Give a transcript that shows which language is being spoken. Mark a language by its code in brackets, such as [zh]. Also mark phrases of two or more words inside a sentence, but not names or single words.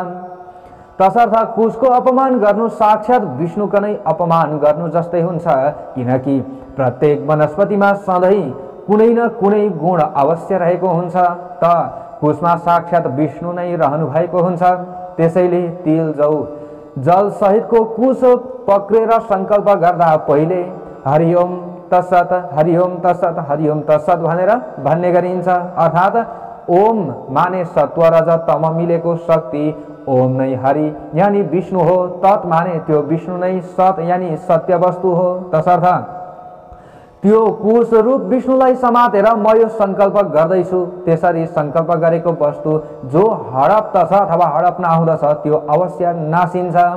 [ne] तसर्थ कुशको अपमान गर्नु साक्षात् विष्णुको नै अपमान गर्नु जस्तै हुन्छ, किनकि प्रत्येक वनस्पतिमा सधैँ कुनै न कुनै गुण अवश्य रहेको हुन्छ। त कुशमा साक्षात् विष्णु नै रहनु भएको हुन्छ। त्यसैले तिल जौ जल सहितको कुश पक्रेर संकल्प गर्दा पहिले [sa] हरिओम तत्सत हरिओम तत्सत हरिओम तत्सत [ne] भनेर भन्ने गरिन्छ। अर्थात् ओम माने सत्व रज तम मिलेको शक्ति, ओम नै हरि यानी विष्णु हो, तत् माने त्यो विष्णु नै सत यानी सत्य वस्तु हो। तसर्थ त्यो कुश रूप विष्णुलाई समातेर म यो संकल्प गर्दैछु। त्यसरी संकल्प गरेको वस्तु जो हडप्दछ अथवा हडप नहुँदछ त्यो अवश्य नासिन्छ।